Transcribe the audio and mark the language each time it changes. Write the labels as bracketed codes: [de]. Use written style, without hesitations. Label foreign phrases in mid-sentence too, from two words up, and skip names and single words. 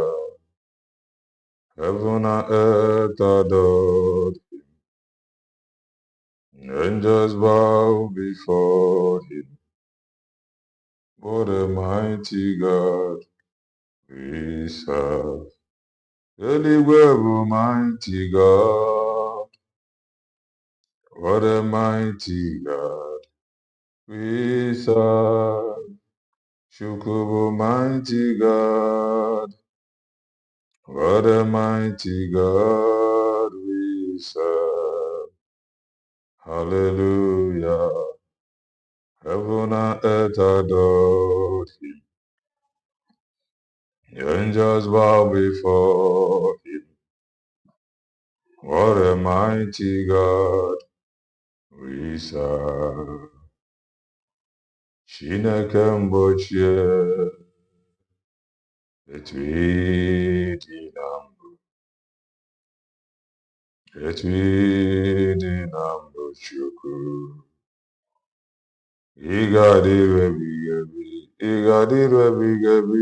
[en] Heaven and earth adored him. Angels bow before him. What a mighty God we serve. [ig] Eluigwe bụ [en] mighty God. What a mighty God we serve. [ig] Chukwu bụ [en] mighty God. What a mighty God we serve. Hallelujah. Heaven and earth adored him. The angels bow before him. What a mighty God we serve. [ig] Chineke mgbochie etu ịdị na mbụ Chukwu. Ị ga-adịru ebighị ebi.